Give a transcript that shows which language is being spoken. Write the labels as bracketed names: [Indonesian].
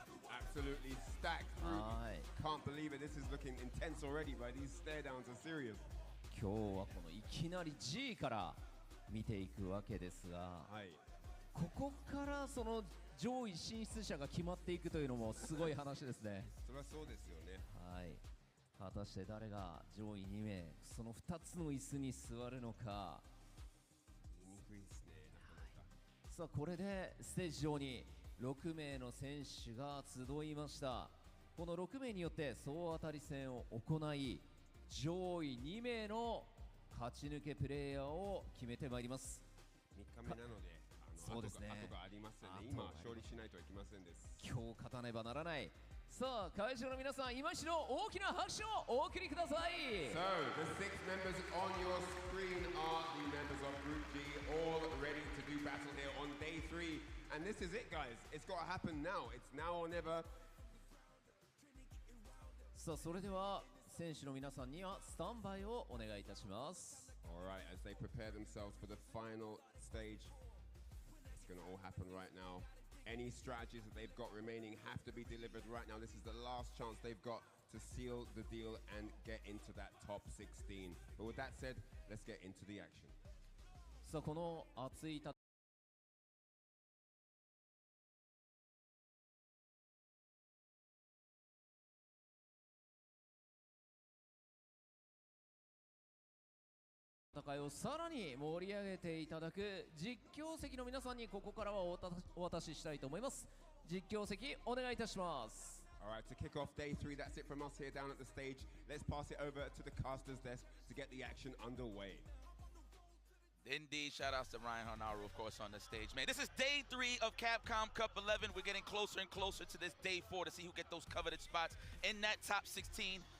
[English] Absolutely stacked group. Can't believe it. This is looking intense already, but these stare downs are serious. [Japanese] 今日はこのいきなり G から見ていくわけですが、ここからその上位進出者が決まっていくというのもすごい話ですね。そりゃそうですよね。はい。果たして誰が上位2名、その2つの椅子に座るのか。言いにくいですね。さあこれでステージ上に6名の選手が集いました。この6名によって総当たり戦を行い、上位2名の勝ち抜けプレイヤーを決めてまいります。 3日目なので、そうですね。後がありますよね。今勝利しないといけませんです。今日勝たねばならない。さあ会場の皆さん、今一度大きな拍手をお送りください。 [English] So the 6 members on your screen are the members of Group G, all ready to do battle here on day 3. And this is it, guys. It's got to happen now. It's now or never. [Japanese] さあそれでは選手の皆さんにはスタンバイをお願いいたします。 [English] Alright, as they prepare themselves for the final stage, it's going to all happen right now. Any strategies that they've got remaining have to be delivered right now. This is the last chance they've got to seal the deal and get into that top 16. But with that said, let's get into the action. [Japanese] さあこの熱い戦いをさらに盛り上げていただく実況席の皆さんにここからはお渡ししたいと思います。実況席お願いいたします。 [English] Alright, to kick off day 3, that's it from us here down at the stage. Let's pass it over to the caster's desk to get the action underway. Indeed, shout outs to Ryan Hanaru, of course, on the stage. Man, this is day 3 of Capcom Cup 11. We're getting closer and closer to this day 4 to see who get those coveted spots in that top 16.